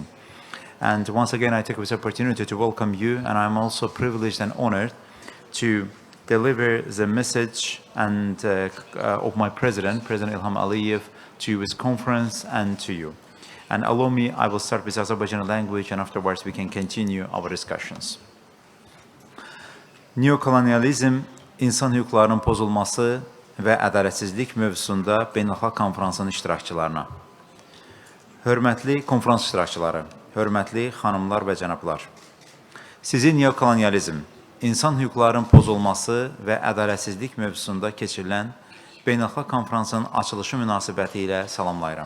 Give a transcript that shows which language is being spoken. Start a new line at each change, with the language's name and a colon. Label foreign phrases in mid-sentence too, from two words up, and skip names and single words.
English: And once again, I take this opportunity to welcome you, and I'm also privileged and honored to deliver the message of my President Ilham Aliyev, to this conference and to you. And allow me, I will start with Azerbaijani language, and afterwards we can continue our discussions.
Azerbaijani: Neokolonyalizm, insan hüquqlarının pozulması və ədalətsizlik mövzusunda beynəlxalq konferansın iştirakçılarına. Hörmətli konferans iştirakçıları, hörmətli xanımlar və cənablar. Sizi neokolonyalizm, insan hüquqlarının pozulması və ədalətsizlik mövzusunda keçirilən beynəlxalq konferansın açılışı münasibəti ilə salamlayıram.